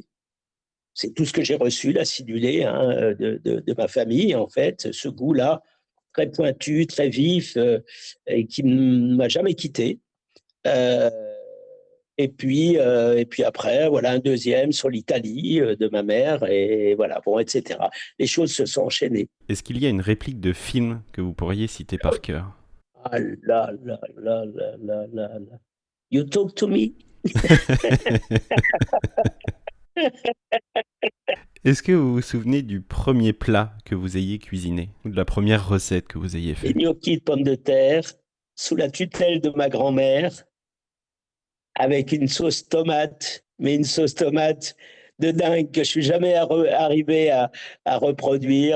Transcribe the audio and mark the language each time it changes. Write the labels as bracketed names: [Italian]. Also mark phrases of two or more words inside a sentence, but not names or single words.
[French] C'est tout ce que j'ai reçu, l'acidulé, hein, de ma famille, en fait, ce goût-là, très pointu, très vif, et qui ne m'a jamais quitté. Et puis après, voilà, un deuxième sur l'Italie de ma mère, et voilà, bon, etc. Les choses se sont enchaînées. Est-ce qu'il y a une réplique de film que vous pourriez citer par cœur? Ah là là là là là là là. [English] You talk to me. [French] Est-ce que vous vous souvenez du premier plat que vous ayez cuisiné ou de la première recette que vous ayez Les faite? gnocchis de pommes de terre sous la tutelle de ma grand-mère avec une sauce tomate, mais une sauce tomate de dingue que je suis jamais arrivé à reproduire.